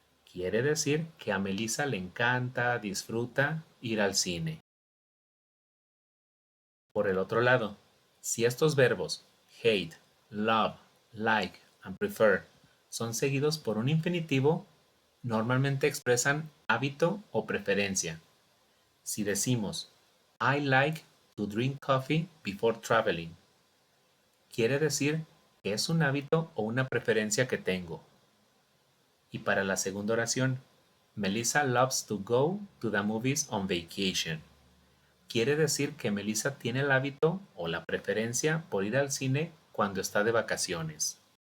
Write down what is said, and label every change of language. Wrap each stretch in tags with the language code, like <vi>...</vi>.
<es>Quiere decir que a Melissa le encanta, disfruta ir al cine. Por el otro lado, si estos verbos hate, love, like and prefer son seguidos por un infinitivo, normalmente expresan hábito o preferencia. Si decimos</es> <en>I like to drink coffee before traveling,</en> <es>quiere decir que es un hábito o una preferencia que tengo. Y para la segunda oración,</es> <en>Melissa loves to go to the movies on vacation.</en> <es>Quiere decir que Melissa tiene el hábito o la preferencia por ir al cine cuando está de vacaciones.</es>